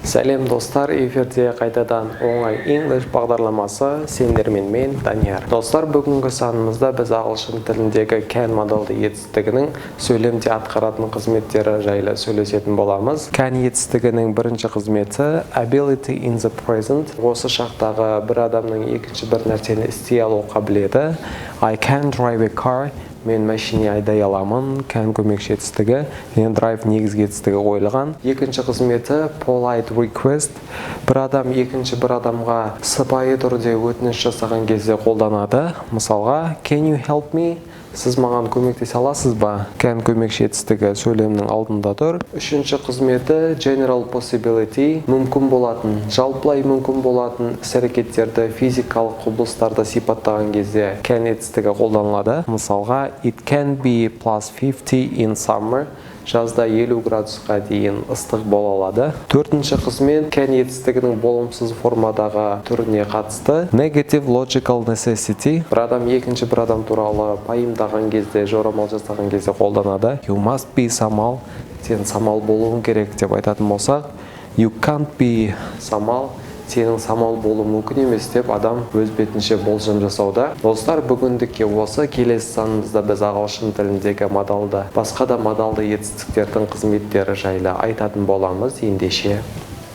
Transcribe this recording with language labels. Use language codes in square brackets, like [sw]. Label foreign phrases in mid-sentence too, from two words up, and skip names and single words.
[kk] Сәлем достар, эфирде қайтадан оңай English бағдарламасы, сендермен мен Данияр. Достар, бүгінгі санымызда біз ағылшын тіліндегі can модалды етістігінің сөйлемде атқаратын қызметтері жайлы сөйлесетін боламыз. Can етістігінің бірінші қызметі [en] ability in the present. [kk] Осы шақтағы бір адамның екінші бір нәрсені істей алу қабілеті. [en] I can drive a car. [kk] Мен машине айдай аламын. Can көмекші етістігі. Drive негізгі етістігі қойылған. Екінші қызметі [en] polite request. [kk] Бір адам екінші бір адамға сыпайы түрде өтініш жасаған кезде қолданады. Мысалға, [en] can you help me? [kk] Сіз маған көмектесе аласыз ба? Can көмекші етістігі сөйлемнің алдында тұр. Үшінші қызметі [en] general possibility. [kk] Мүмкін болатын, жалпылай мүмкін болатын іс-әрекеттерді, физикалық құбылыстарды сипаттаған кезде can етістігі қолданылады. Мысалға, [en] it can be plus 50 in summer. [kk] Жазда 50 градусқа дейін ыстық бола алады. Төртінші қызмет can етістігінің болымсыз формадағы түріне қатысты [en] negative logical necessity. [kk] Бір адам екінші бір адам туралы пайымдаған кезде, жорамал жасаған кезде қолданады. [en] You must be [kk] самал. Сен самал болуың керек деп айтатын болсақ, [en] you can't be самал. [kk] Сенің самал болу мүмкін емес деп адам өз бетінше болжам жасауда. Достар, бүгіндікке осы. Келесі санымызда біз ағылшын тіліндегі модалды, басқа да модалды етістіктердің қызметтері жайлы айтатын боламыз. Ендеше